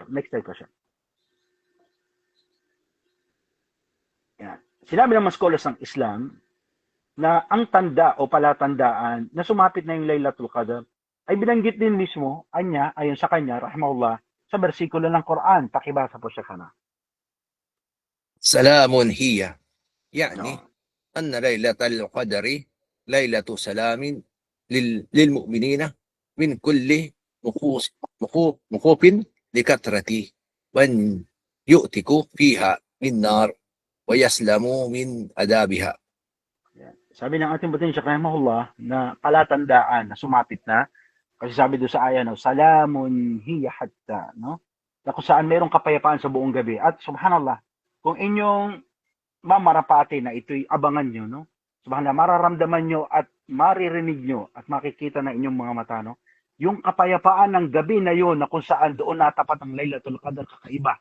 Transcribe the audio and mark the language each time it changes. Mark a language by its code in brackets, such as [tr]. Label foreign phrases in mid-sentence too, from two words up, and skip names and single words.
[tl] Next slide po siya. Yan. Sinabi ng mga scholars ng Islam na ang tanda o palatandaan na sumapit na yung Laylatul Qadr ay binanggit din mismo ayon sa kanya, rahimahullah, sa bersikulo ng Quran. Pakibasa po siya kana. [ar] سلام هي. يعني, [tl] No. [ar] أن ليلة القدر ليلة سلام للمؤمنين من كل مخوف لكثرة وأن يؤتكوا فيها من نار ويسلموا من عذابها. [tl] Sabi ng ating buting Sheikh rahimahullah na palatandaan na sumapit na, kasi sabi doon sa aya, no, [ar] سلام هي حتى, [tl] no? Na kung saan mayroong kapayapaan sa buong gabi. At subhanallah, kung inyong mamarapati na ito'y abangan nyo, no? Subhanallah, mararamdaman nyo at maririnig nyo at makikita na inyong mga mata, no? Yung kapayapaan ng gabi na yon na kung saan doon natapat ang Laylatul Qadr, kakaiba.